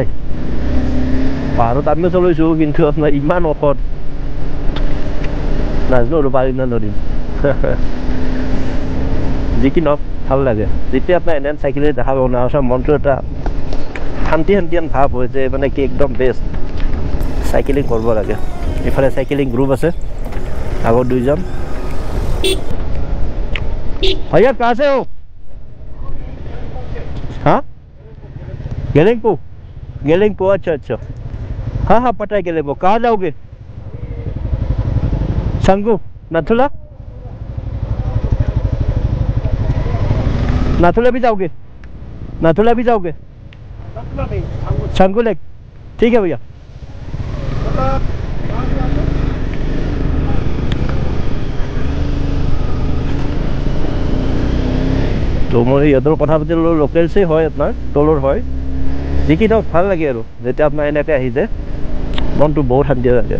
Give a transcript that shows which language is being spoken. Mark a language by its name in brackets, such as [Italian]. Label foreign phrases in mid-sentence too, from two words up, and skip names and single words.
[Assamese] পাহাৰত আমিও চলাইছোঁ কিন্তু আপোনাৰ ইমান ঔষধ নাজানো আৰু পাৰিম না নৰিম। যি কি নহওক ভাল লাগে যেতিয়া আপোনাৰ এনে চাইকেলে দেখা পাব না, মনটো এটা শান্তি ভাৱ হয় যে মানে কি একদম বেষ্ট চাইকেলিং কৰিব লাগে। ইফালে চাইকেলিং গ্ৰুপ আছে, আগত 2জন। [Hindi] भैया कहाँ से हो? हाँ गेलिंगपो अच्छा हाँ पता है गेलिंगपो। कहाँ जाओगे? संगू नाथुला भी जाओगे? संगू लेक ठीक है भैया। [Assamese] তো মই ইহঁতৰ কথা পাতিলোঁ, লোকেলছেই হয় আপোনাৰ, তলৰ হয়। যি কি নহওক ভাল লাগে আৰু যেতিয়া আপোনাৰ এনেকৈ আহি যায় মনটো বহুত শান্তি লাগে।